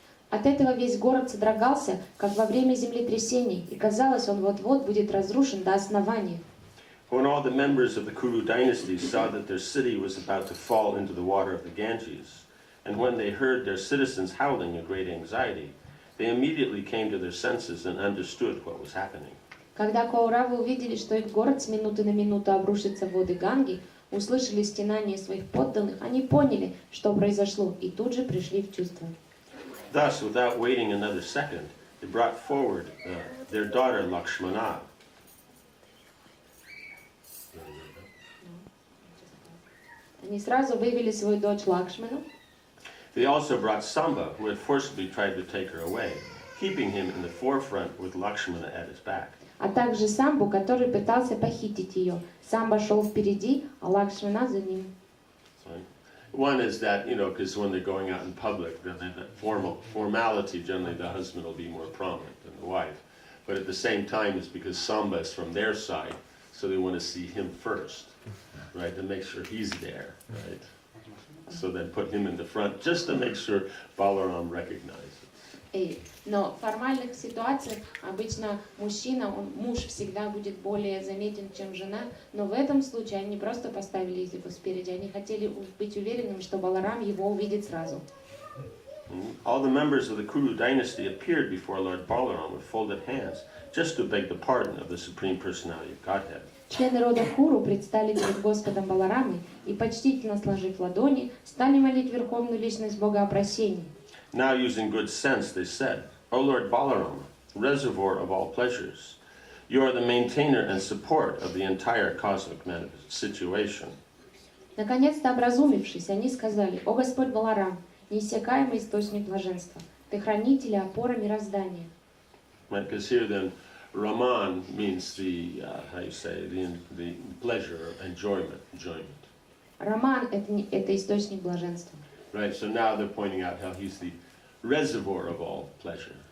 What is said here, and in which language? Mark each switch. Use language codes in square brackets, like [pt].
[ru] От этого весь город содрогался, как во время землетрясений, и казалось, он вот-вот будет разрушен до основания. [en] When all the members of the Kuru dynasty saw that their city was about to fall into the water of the Ganges, and when they heard their citizens howling in great anxiety, they immediately came to their senses and understood what was happening. [ru] Когда Кауравы увидели, что их город с минуты на минуту обрушится в воды Ганги, услышали стенания своих подданных, они поняли, что произошло, и тут же пришли в чувство. [en] Thus, without waiting another second, they brought forward their daughter Lakshmana. [ru] Они сразу вывели свою дочь Лакшману. [en] They also brought Samba, who had forcibly tried to take her away, keeping him in the forefront with Lakshmana at his back. [ru] А также Самбу, который пытался похитить ее. Самба шел впереди, а Лакшмана за ним. [en] One is that, because when they're going out in public, then that formality, generally the husband will be more prominent than the wife. But at the same time, it's because Samba is from their side, so they want to see him first, right, to make sure he's there, right? So then put him in the front, just to make sure Balaram recognizes. [ru] Но в формальных ситуациях обычно муж всегда будет более заметен, чем жена, но в этом случае они просто поставили его спереди, они хотели быть уверенными, что Баларам его увидит сразу. [en] All the members of the Kuru dynasty appeared before Lord Balaram with folded hands, just to beg the pardon of the Supreme Personality of Godhead. [ru] Члены рода Куру предстали перед Господом Баларамой и, почтительно сложив ладони, стали молить Верховную Личность Бога о прощении. [en] Now, using good sense, they said, O Lord Balaram, reservoir of all pleasures, you are the maintainer and support of the entire cosmic situation. [ru] Наконец-то образумившись, они сказали: «О Господь Баларам, неиссякаемый источник блаженства, ты хранитель и опора мироздания». [en] Right? Because here then, Raman means the, how you say, the pleasure, enjoyment. [ru] Роман это источник блаженства. [en] Right? So now they're pointing out how he's the reservoir of all pleasure.